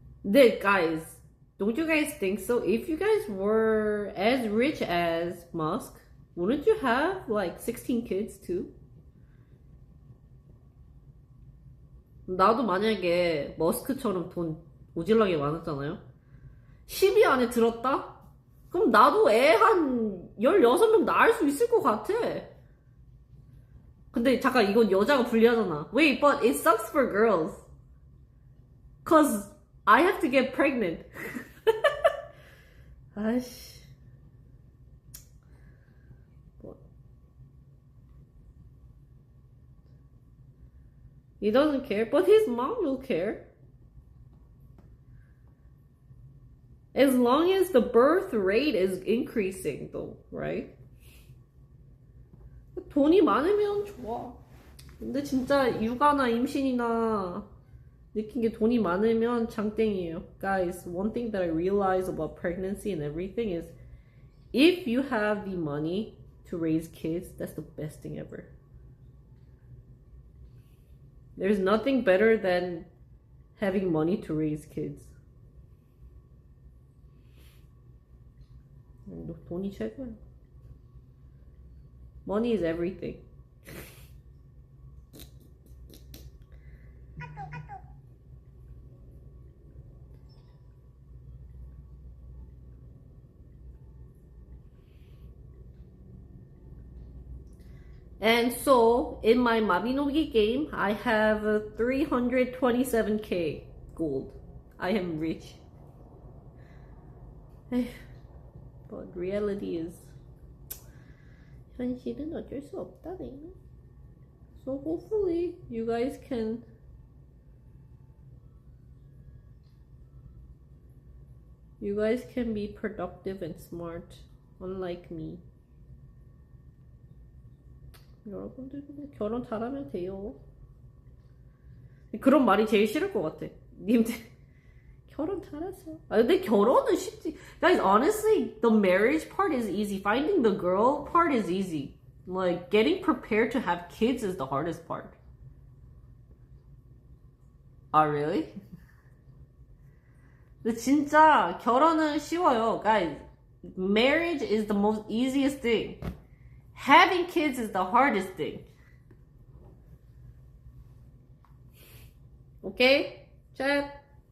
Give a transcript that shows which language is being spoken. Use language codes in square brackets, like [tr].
[en] Guys, don't you guys think so? If you guys were as rich as Musk, wouldn't you have like 16 kids too? [ko] 나도 만약에 머스크처럼 돈 오질나게 많았잖아요. 10위 안에 들었다? 그럼 나도 애 한 16명 낳을 수 있을 것 같아. 근데 잠깐, 이건 여자가 불리하잖아. [en] Wait, but it sucks for girls. Cause I have to get pregnant. [ko] 아이씨. [en] He doesn't care, but his mom will care. As long as the birth rate is increasing, though, right? [ko] 돈이 많으면 좋아. 근데 진짜 육아나 임신이나 느낀 게 돈이 많으면 장땡이에요. [en] Guys, one thing that I realize about pregnancy and everything is if you have the money to raise kids, that's the best thing ever. There's nothing better than having money to raise kids. [ko] 돈이 최고야. [en] Money is everything. And so, in my Mabinogi game, I have 327k gold. I am rich. [ko] But reality is, 현실은 어쩔 수 없다네. [en] So hopefully you guys can be productive and smart, unlike me. [ko] 여러분들 그냥 결혼 잘하면 돼요. 그런 말이 제일 싫을 것 같아. 님들 결혼 잘하세요. 근데 결혼은 쉽지. [en] Guys, honestly, the marriage part is easy. Finding the girl part is easy. Like, getting prepared to have kids is the hardest part. Ah, really? [ko] 근데 진짜 결혼은 쉬워요. [en] Guys, marriage is the most easiest thing. Having kids is the hardest thing. Okay? Chat?